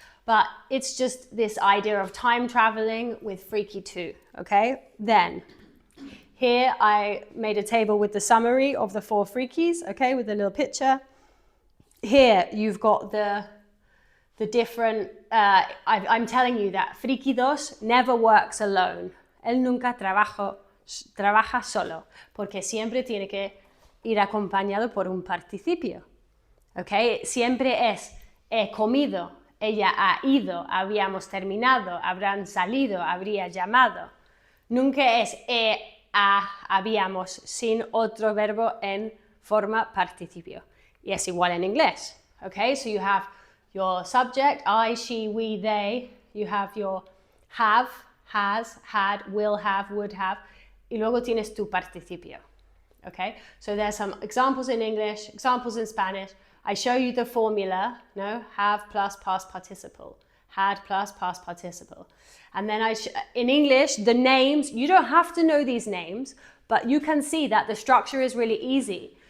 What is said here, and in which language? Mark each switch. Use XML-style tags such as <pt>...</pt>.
<en>But it's just this idea of time traveling with Freaky 2, okay? Then, here I made a table with the summary of the 4 Freakies, okay, with a little picture. Here you've got the different, I'm telling you that Friki 2 never works alone.</en> <es>Él nunca trabaja solo, porque siempre tiene que ir acompañado por un participio. Okay? Siempre es he comido, ella ha ido, habíamos terminado, habrán salido, habría llamado. Nunca es habíamos sin otro verbo en forma participio. Y es igual en inglés. Okay?</es> <en>So you have your subject, I, she, we, they. You have your have, has, had, will have, would have.</en> <es>Y luego tienes tu participio.</es> <en>Okay, so there's some examples in English, examples in Spanish. I show you the formula, no? Have plus past participle, had plus past participle. And then in English, the names, you don't have to know these names, but you can see that the structure is really easy.</en>